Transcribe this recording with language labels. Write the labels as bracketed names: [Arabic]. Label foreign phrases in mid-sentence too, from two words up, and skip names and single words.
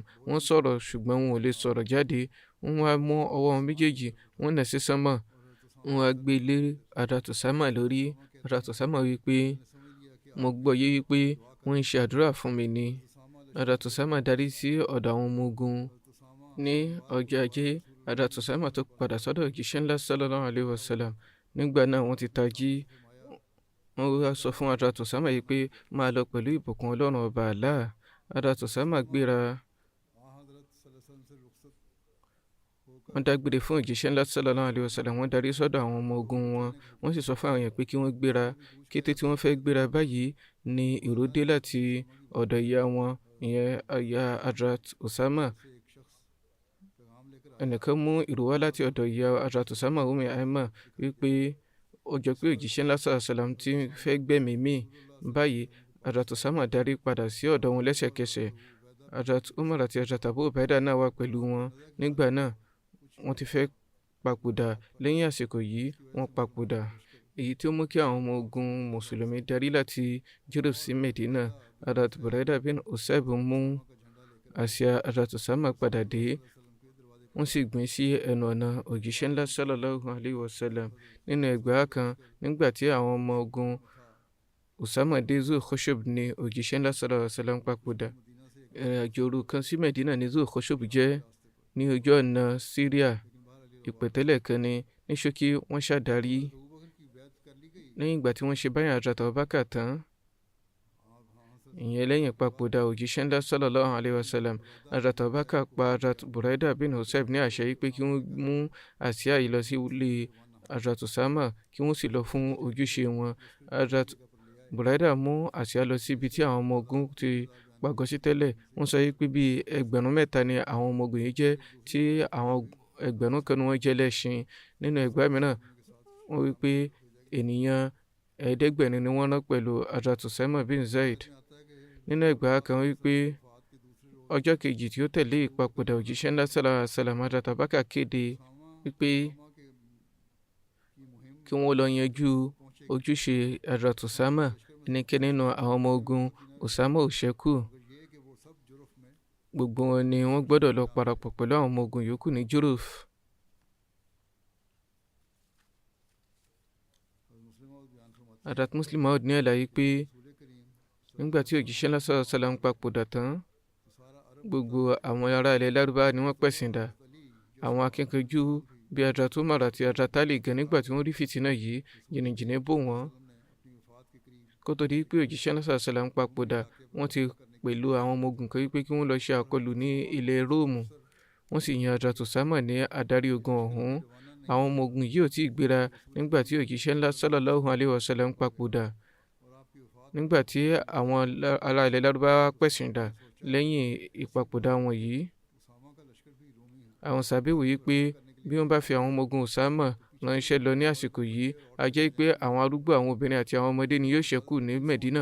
[Yoruba] wọ́n sọ̀rọ̀ ṣùgbọ́n wọn ò lè sọ̀rọ̀ jáde. wọ́n á mú ọwọ́ wọn méjèèjì, wọ́n nà sí sánmọ̀. wọ́n á gbé lé Hazrat Usama lórí. Hazrat Usama wípé mo gbọ́ yé wípé wọ́n ń ṣe àdúrà fún mi ni. Hazrat Usama darí sí ọ̀dọ̀ àwọn ọmọ ogun ní ọjọ́ ajé. Hazrat Usama tó padà sọ́dọ̀ òjíṣẹ́ ńlá [Arabic] صلى الله عليه وسلم. [Yoruba] Nígbà náà wọ́n ti tají. Wọ́n wá sọ fún Hazrat Usama yìí pé máa lọ pẹ̀lú ìbùkún Ọlọ́run ọba Allah. Hazrat Usama gbéra. Wọ́n dágbére fún òjíṣẹ́ ńlá [Arabic] صلى الله عليه وسلم. [Yoruba] Wọ́n darí sọ́dọ̀ àwọn ọmọ ogun wọn. Wọ́n sì sọ fún àwọn èèyàn pé kí wọ́n gbéra. Kété tí wọ́n fẹ́ gbéra báyìí ni ìró dé láti ọ̀dọ̀ ìyá wọn, ìyẹn ìyá Hazrat Usama. Ẹnìkan mú ìró wá láti ọ̀dọ̀ ìyá Hazrat Usama Ayman wípé ó jọ pé òjíṣẹ́ ńlá [Arabic] صلى الله عليه وسلم [Yoruba] ti fẹ́ gbẹ̀mí mì. Báyìí Hazrat Usama darí padà sí ọ̀dọ̀ wọn lẹ́sẹ̀kẹsẹ̀. Hazrat Umar àti Hazrat Abu Ubaidah náà wà pẹ̀lú wọn. Nígbà náà wọ́n ti fẹ́ papòdà. Lẹ́yìn àsìkò yìí wọ́n papòdà, èyí tí ó mú kí àwọn ọmọ ogun mùsùlùmí darí láti Juruf sí Medina. Hazrat Buraidah bin Usayb mú àsíá Hazrat Usama padà dé. Wọ́n sì gbìn sí ẹnu ọ̀nà òjíṣẹ́ ńlá [Arabic] صلى الله عليه وسلم. [Yoruba] Nínú ẹgbàá kan, nígbà tí àwọn ọmọ ogun Usama dé Zul Khushub ni òjíṣẹ́ ńlá [Arabic] صلى الله عليه وسلم [Yoruba] papòdà. Ìrìnàjò òru kan sí Medina ní Zul Khushub jẹ́ ní ojú ọ̀nà Syria. Ìpẹ̀tẹ́lẹ̀ kan ni. Ní ṣókí wọ́n ṣàdarí. Lẹ́yìn ìgbà tí wọ́n ṣe báyà Hazrat Abubakar tán, ìyẹn lẹ́yìn papòdà òjíṣẹ́ ńlá [Arabic] صلى الله عليه وسلم, [Yoruba] Hazrat Abubakar pa Hazrat Buraidah bin Usayb ní àṣẹ yìí pé kí wọ́n mú àsíá yìí lọ sí ilé Hazrat Usama kí wọ́n sì lọ fún ojúṣe wọn. Hazrat Buraidah mú àsíá lọ sí ibi tí àwọn ọmọ ogun ti pàgọ́ sí tẹ́lẹ̀. Wọ́n sọ yìí pé bíi 3,000 ni àwọn ọmọ ogun yìí jẹ́, tí àwọn 1,000 kan ni wọ́n jẹ́ lẹ́ṣin. Nínú ẹgbàá mìíràn wọ́n wí pé ènìyàn 700 ni wọ́n rán pẹ̀lú Hazrat Usama bin Zaid. Nínú ẹgbàá kan wí pé ọjọ́ kejì tí ó tẹ̀lé ìpapòdà òjíṣẹ́ ńlá [Arabic] صلى الله عليه وسلم, [Yoruba] Hazrat Abubakar kéde wípé kí wọ́n lọ yanjú ojúṣe Hazrat Usama. Ẹnikẹ́ni nínú àwọn ọmọ ogun Usama ò ṣẹ́kù. Gbogbo wọn ni wọ́n gbọ́dọ̀ lọ parapọ̀ pẹ̀lú àwọn ọmọ ogun yòókù ní Juruf. Hazrat Muslim Maud ní àlàyé pé nígbà tí òjíṣẹ́ ńlá [Arabic] صلى الله عليه وسلم [Yoruba] papòdà tán, gbogbo àwọn ará ilẹ̀ Lárúbáwá ni wọ́n pẹ̀sìn dà. Àwọn akíkanjú bíi Hazrat Umar àti Hazrat Ali gan, nígbà tí wọ́n rí fìtínà yìí, jìnnìjìnnì bò wọ́n. Kó tó di pé òjíṣẹ́ ńlá [Arabic] صلى الله عليه وسلم [Yoruba] papòdà, wọ́n ti pẹ̀lú àwọn ọmọ ogun kan wípé kí wọ́n lọ ṣe àkọlù ní ilẹ̀ Róòmù. Wọ́n sì yan Hazrat Usama ní adarí ogun ọ̀hún. Àwọn ọmọ ogun yìí ò tí ì gbéra nígbà tí òjíṣẹ́ ńlá [Arabic] صلى الله عليه وسلم [Yoruba] papòdà. Nígbà tí àwọn ará ilẹ̀ Lárúbáwá pẹ̀sìn dà lẹ́yìn ìpapòdà wọn yìí, àwọn sàbẹ̀ wòye pé bí wọ́n bá fi àwọn ọmọ ogun Usama ránṣẹ́ lọ ní àsìkò yìí, a jẹ́ pé àwọn arúgbó, àwọn obìnrin àti àwọn ọmọdé ni yóò ṣẹ́kù ní Medina.